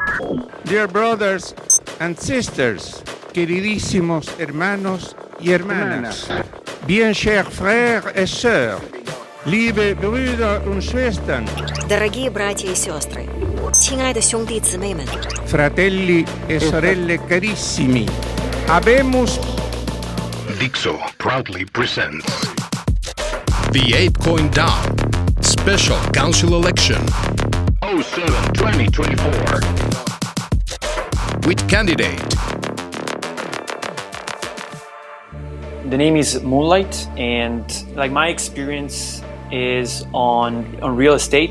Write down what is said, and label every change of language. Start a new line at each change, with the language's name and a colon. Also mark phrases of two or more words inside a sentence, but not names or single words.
English: Dear brothers and sisters,
Spanish: queridísimos hermanos y hermanas,
French: bien chers frères et sœurs,
German: liebe Brüder und Schwestern,
Russian: Дорогие братья и сестры,
Chinese: 亲爱的兄弟姊妹们
Italian: fratelli e sorelle carissimi,
Latin: habemus
English: Dixo proudly presents the ApeCoin DAO Special Council Election 07-2024 with candidate. The name is Moonlight, and my experience is on real estate.